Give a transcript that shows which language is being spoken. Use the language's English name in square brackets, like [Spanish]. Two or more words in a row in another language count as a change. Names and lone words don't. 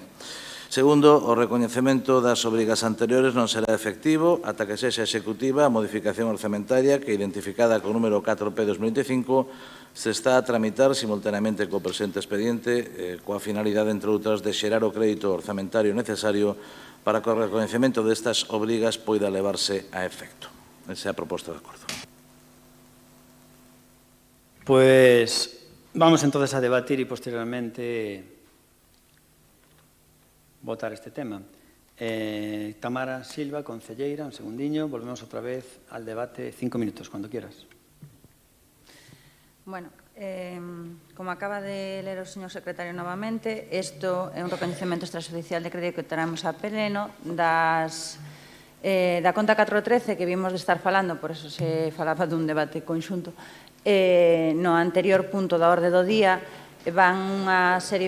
[Galician] Segundo, o recoñecemento das obrigas anteriores non será efectivo ata que sexa executiva a modificación orzamentaria que, identificada co número 4P/2025, se está a tramitar simultaneamente co presente expediente coa finalidade, entre outras, de xerar o crédito orzamentario necesario para que o recoñecemento destas obrigas poida levarse a efecto. Esa é a proposta de acordo. [Spanish] Pues vamos entonces a debatir y posteriormente votar este tema. [Galician] Tamara Silva, concelleira, un segundiño, [Spanish] volvemos otra vez al debate, 5 minutos, cuando quieras. [Galician] Bueno, como acaba de ler o señor secretario novamente, isto é un recoñecemento extrajudicial de crédito que traemos a pleno da conta 413 que vimos de estar falando, por eso se falaba dun debate conxunto, no anterior punto da orde do día, van unha serie